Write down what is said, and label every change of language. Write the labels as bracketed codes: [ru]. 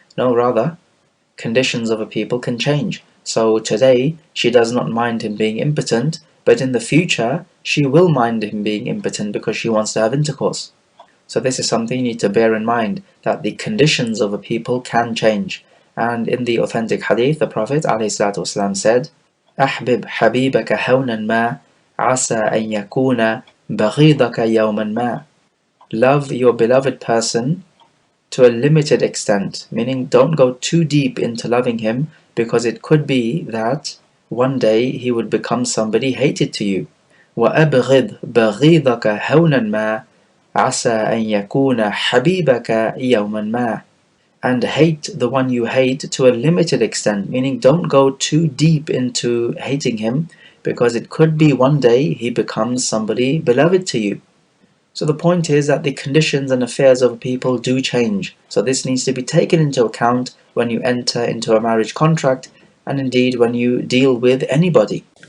[en] No, rather, conditions of a people can change. So today she does not mind him being impotent, but in the future she will mind him being impotent because she wants to have intercourse. So this is something you need to bear in mind, that the conditions of a people can change. And in the authentic hadith, the Prophet ﷺ said, [ar] أحبب حبيبك هونا ما عسى أن يكون بغيضك يوما ما. [en] Love your beloved person to a limited extent, meaning don't go too deep into loving him, because it could be that one day he would become somebody hated to you. [ar] وأبغض بغيضك هونا ما عسى أن يكون حبيبك يوما ما. [en] and hate the one you hate to a limited extent, meaning don't go too deep into hating him, because it could be one day he becomes somebody beloved to you. So the point is that the conditions and affairs of people do change. So this needs to be taken into account when you enter into a marriage contract, and indeed when you deal with anybody.